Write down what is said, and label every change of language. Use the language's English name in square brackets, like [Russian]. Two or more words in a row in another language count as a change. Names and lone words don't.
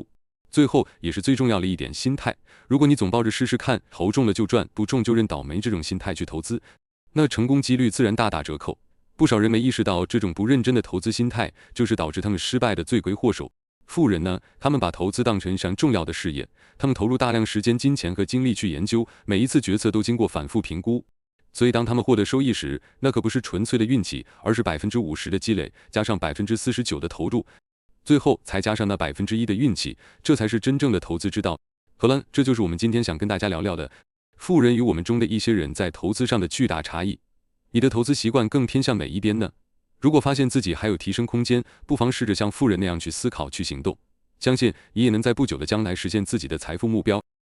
[Chinese] 最後也是最重要的一點，心態。如果你總抱着試試看，投中了就賺，不中就認倒霉這種心態去投資，那成功幾率自然大打折扣。不少人沒意識到，這種不認真的投資心態就是導致他們失敗的罪魁禍首。富人呢，他們把投資當成一項重要的事業，他們投入大量時間、金錢和精力去研究，每一次決策都經過反覆評估。所以當他們獲得收益時，那可不是純粹的運氣，而是50%的積累，加上49%的投入，最後才加上那1%的運氣，這才是真正的投資之道。好了，這就是我們今天想跟大家聊聊的，富人與我們中的一些人在投資上的巨大差異。你的投資習慣更偏向哪一邊呢？如果發現自己還有提升空間，不妨試着像富人那樣去思考、去行動，相信你也能在不久的將來實現自己的財富目標。